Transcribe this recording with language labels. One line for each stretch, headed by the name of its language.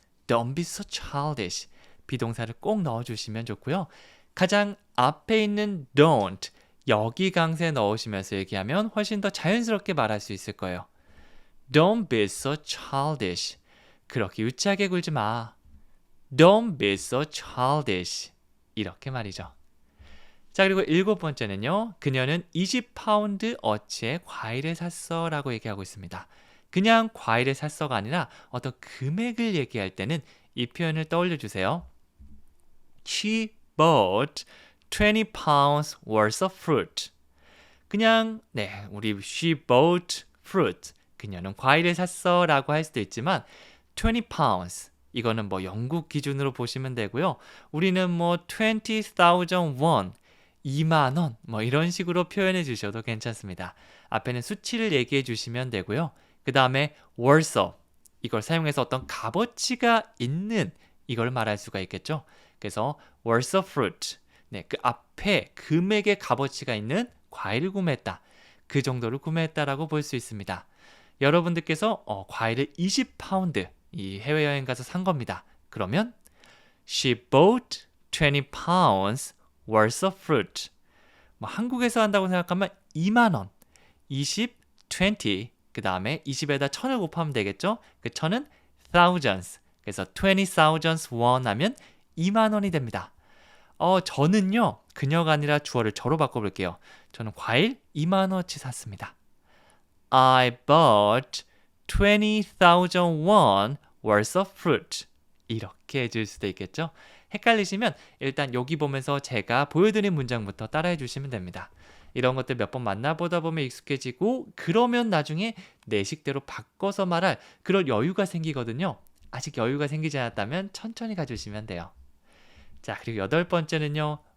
English: Don't be so childish
Korean: 비동사를 꼭 넣어주시면 좋고요. 가장 앞에 있는 don't 여기 강세 넣으시면서 얘기하면 훨씬 더 자연스럽게 말할 수 있을 거예요.
English: Don't be so childish
Korean: 그렇게 유치하게 굴지 마.
English: Don't be so childish
Korean: 이렇게 말이죠. 자 그리고 7번째는요. 그녀는 20파운드 어치의 과일을 샀어 라고 얘기하고 있습니다. 그냥 과일을 샀어가 아니라 어떤 금액을 얘기할 때는 이 표현을 떠올려 주세요.
English: She bought 20 pounds worth of fruit.
Korean: 그냥 우리
English: she bought fruit.
Korean: 그녀는 과일을 샀어 라고 할 수도 있지만 20 pounds 이거는 뭐 영국 기준으로 보시면 되고요. 우리는 뭐 20,000 won 2만 원 뭐 이런 식으로 표현해 주셔도 괜찮습니다. 앞에는 수치를 얘기해 주시면 되고요. 그 다음에 worth of 이걸 사용해서 어떤 값어치가 있는 이걸 말할 수가 있겠죠. 그래서
English: worth of fruit
Korean: 그 앞에 금액의 값어치가 있는 과일을 구매했다. 그 정도를 구매했다라고 볼 수 있습니다. 여러분들께서 과일을 20파운드 이 해외여행 가서 산 겁니다.
English: 그러면 She bought 20 pounds worth of fruit.
Korean: 뭐 한국에서 한다고 생각하면 2만 원, 20, 20, 그 다음에 20에다 1000을 곱하면 되겠죠? 그 1000은 thousands. 그래서 20,000 won 하면 2만 원이 됩니다. 저는요, 그녀가 아니라 주어를 저로 바꿔볼게요. 저는 과일 2만 원어치 샀습니다.
English: I bought 20,000 won worth of fruit.
Korean: 이렇게 해줄 수도 있겠죠? 헷갈리시면 일단 여기 보면서 제가 보여드린 문장부터 따라해 주시면 됩니다. 이런 것들 몇 번 만나보다 보면 익숙해지고 그러면 나중에 내 식대로 바꿔서 말할 그런 여유가 생기거든요. 아직 여유가 생기지 않았다면 천천히 가주시면 돼요. 자, 그리고 8번째는요.